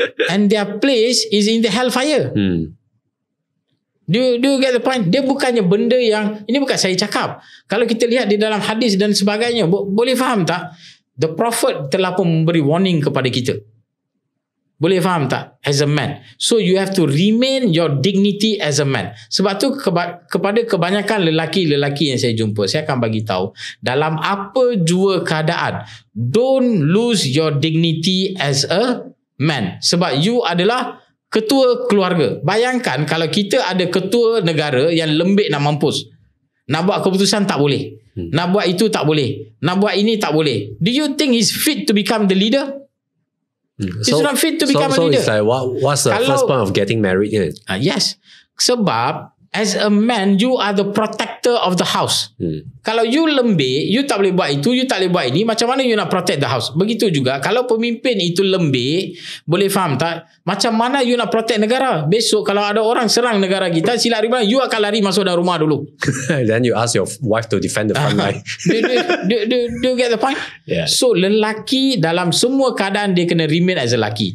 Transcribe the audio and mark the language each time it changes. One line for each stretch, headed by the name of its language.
English: And their place is in the hellfire. Do you get the point?
Malay: Dia bukannya benda yang, ini bukan saya cakap. Kalau kita lihat di dalam hadis dan sebagainya, boleh faham tak? The Prophet telah pun memberi warning kepada kita. Boleh faham tak?
English: As a man. So you have to remain your dignity as a man.
Malay: Sebab tu kepada kebanyakan lelaki-lelaki yang saya jumpa, saya akan bagi tahu, dalam apa jua keadaan,
English: don't lose your dignity as a man.
Malay: Sebab you adalah ketua keluarga. Bayangkan kalau kita ada ketua negara yang lembik nak mampus. Nak buat keputusan tak boleh. Nak buat itu tak boleh. Nak buat ini tak boleh.
English: Do you think he's fit to become the leader? He's not fit to become a leader. So it's like what's the first point of getting married? Yes. Sebab as a man, you are the protector of the house.
Malay: Kalau you lembik, you tak boleh buat itu, you tak boleh buat ini, macam mana you nak
English: protect the house?
Malay: Begitu juga kalau pemimpin itu lembik, boleh faham tak? Macam mana you nak protect negara? Besok kalau ada orang serang negara kita, silap riba, you akan lari masuk dalam rumah dulu.
English: Then you ask your wife to defend the front line. Do you get the point? Yeah.
Malay: So lelaki dalam semua keadaan dia kena
English: remain as a
Malay: lelaki.